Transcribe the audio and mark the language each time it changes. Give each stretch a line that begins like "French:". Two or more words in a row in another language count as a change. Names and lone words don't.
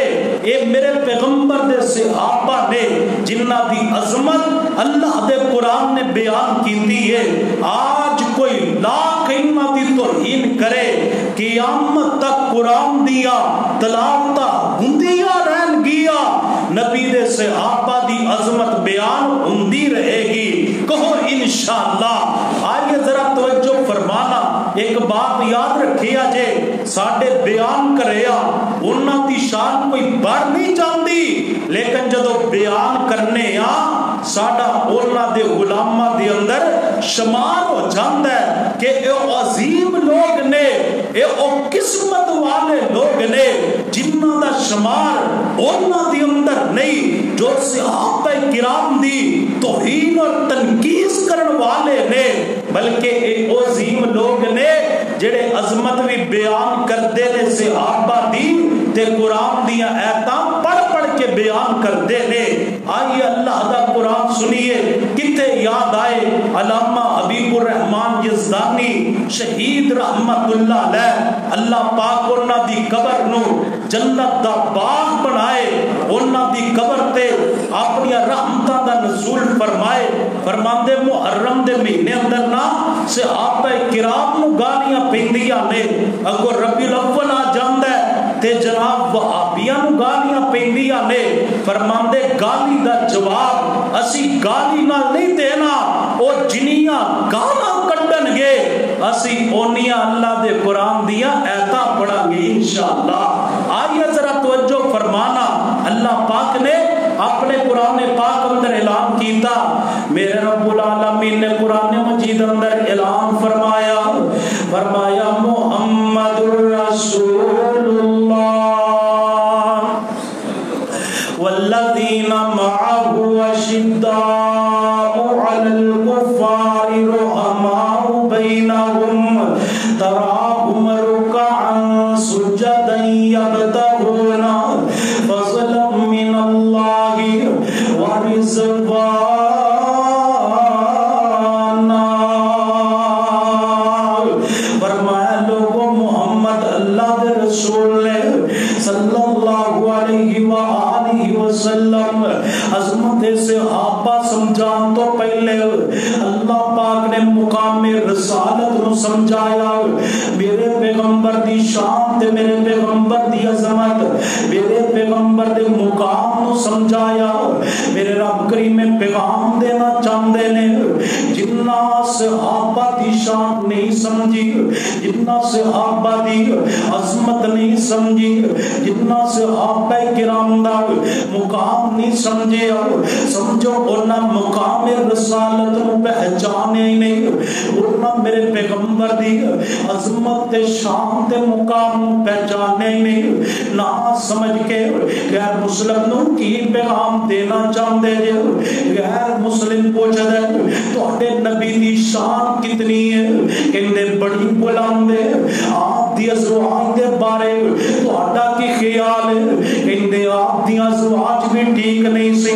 Punjabi: اے میرے پیغمبر دے صحابہ نے جنہ دی عظمت اللہ دے قرآن نے بیان کی ہے آج کوئی لاکھ انہ دی توہین کرے قیامت تک قرآن دیا تلاوتا ہندیا رہن گیا نبی دے صحابہ دی عظمت بیان ہندی رہے گی. کہو انشاءاللہ. آئیے ذرا توجہ فرمانا ایک بات یاد رکھیا جے ساڑھے بیان کریا انہاں دی شان کوئی بڑھ نہیں جاندی لیکن جدو بیان کرنے ساڑھا انہاں دے غلامہ دے اندر شمار ہو جاندہ ہے کہ اے عظیم لوگ نے اے او قسم شمار انہاں دی اندر نہیں جو صحابہ کرام دی توہین اور تنقید کرن والے نے، بلکہ ایک عظیم لوگ نے جڑے عظمت بھی بیان کردے نے صحابہ دی تے قرآن دیا ایتاں پڑھ پڑھ کے بیان کردے نے۔ آئیے اللہ دا قرآن سنیے، کتے یاد آئے علامہ حبیب الرحمان یزدانی شہید
Arabic: رحمت اللہ علیہ،
Punjabi: اللہ پاک انہاں دی قبر نو جنت دا باغ بنائے، انہاں دی قبر تے اپنی رحمتاں دا نزول فرمائے۔ فرماندے محرم دے مہینے اندر نا صحابہ کرام نو گالیاں پیندیاں نے، اگو ربیع الاول آ جاندا ہے تے جناب وہابیاں نو گالیاں پیندیاں نے۔ فرماندے گالی دا جواب اسی گالی نال نہیں دینا، او جنیاں گالاں کڈن گے اسی اونیاں اللہ دے قرآن دیاں ایتاں پڑھاں گے انشاءاللہ۔ آئیے ذرا توجہ فرمانا، اللہ پاک نے اپنے قرآن پاک اندر اعلان کیتا، میرے رب العالمین نے قرآن مجید اندر اعلان فرمایا، فرمایا
Arabic: محمد الرسول اللہ والذین معه اشداء علی الکفار رحماء بینہم تراہم رکعا سجدا یبتغون فضلا من اللہ ورضوانا۔
Punjabi: فرمایا لوگوں محمد اللہ دے رسول نے
Arabic: صلی اللہ علیہ وآلہ وسلم
Punjabi: عظمت صحابہ سمجھان تو پہلے اللہ پاک نے مقام رسالت نو سمجھایا، میرے پیغمبر دی شان تے میرے پیغمبر دی عظمت، میرے پیغمبر دے مقام نو سمجھایا۔ میرے رب کریم پیغام دینا چاہندے نے، جنہ صحابہ دی شان نہیں سمجھی، جنہ صحابہ دی عظمت نہیں سمجھی، جنہ صحابہ کرام دا مقام نہیں سمجھے، سمجھو انہاں مقام رسالت نو پہچانے نہیں، انہاں میرے پیغمبر دی عظمت تے شان تے مقام نو پہچانے نہیں، نہ سمجھ کے غیر مسلم نو کی پیغام دینا چاہندے جے۔ غیر مسلم پوچھ دے تواڈے نبی دی شان کتنی ہے، کہندے بڑی بلند ہے، آپ دی ازواج دے بارے تواڈا کی خیال ہے، کہندے آپ دی ازواج بھی ٹھیک نہیں سی۔